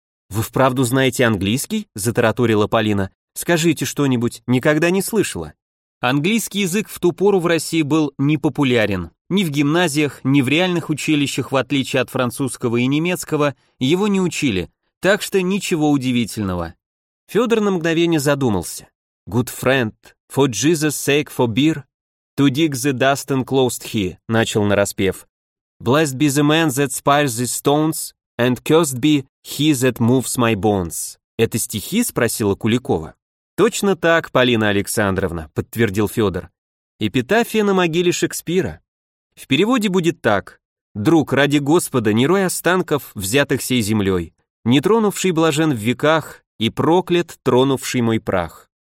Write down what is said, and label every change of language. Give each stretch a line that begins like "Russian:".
Russian: «Вы вправду знаете английский?» — затараторила Полина. «Скажите что-нибудь, никогда не слышала». Английский язык в ту пору в России был непопулярен. Ни в гимназиях, ни в реальных училищах, в отличие от французского и немецкого, его не учили, так что ничего удивительного. Федор на мгновение задумался.
English: «Good friend, for Jesus' sake, for beer, to dig the dust enclosed here», —
Russian: начал нараспев.
English: Blessed be the man that spires the stones, and cursed be he that moves my bones.
Russian: Это стихи? Спросила Куликова. Точно так, Полина Александровна, подтвердил Федор. Эпитафия на могиле Шекспира. В переводе будет так. Друг, ради Господа, не рой останков, взятых сей землей, не тронувший блажен в веках и проклят, тронувший мой прах.